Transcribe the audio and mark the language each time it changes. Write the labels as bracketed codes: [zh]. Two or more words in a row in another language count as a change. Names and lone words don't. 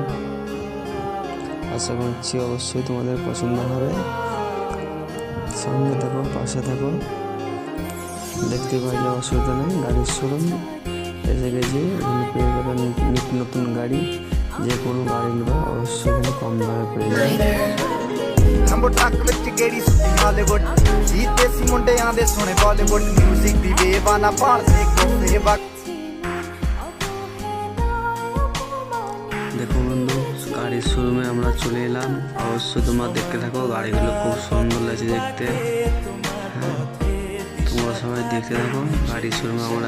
[bn] আশা করছি অবশ্যই তোমাদের পছন্দ হবে। সঙ্গে থাকো, পাশে থাকো। দেখতে পাইলে অসুবিধা নেই, গাড়ির শোরুম এসে গেছি। এখানে পেয়ে যাবে নিত্য নতুন গাড়ি, যে কোনো গাড়ি নেবে অবশ্যই এখানে কম দামে পেয়ে যাবে। [pa] ਲੰਬੋ ਟੱਕ ਵਿੱਚ ਗੇੜੀ ਸੁੱਤੀ ਹਾਲੀਵੁੱਡ ਜੀ ਦੇਸੀ ਮੁੰਡਿਆਂ ਦੇ ਸੋਹਣੇ ਬਾਲੀਵੁੱਡ ਮਿਊਜ਼ਿਕ ਦੀ ਵੇਵ ਆ ਨਾ ਭਾਲਦੇ ਕੋਫੇ ਵਕ। [bn] দেখো বন্ধু, গাড়ির শোরুমে আমরা চলে এলাম। অবশ্যই তোমরা দেখতে থাকো, গাড়িগুলো খুব সুন্দর লাগছে দেখতে। হ্যাঁ, তোমরা সবাই দেখতে থাকো। গাড়ির শোরুমে আমরা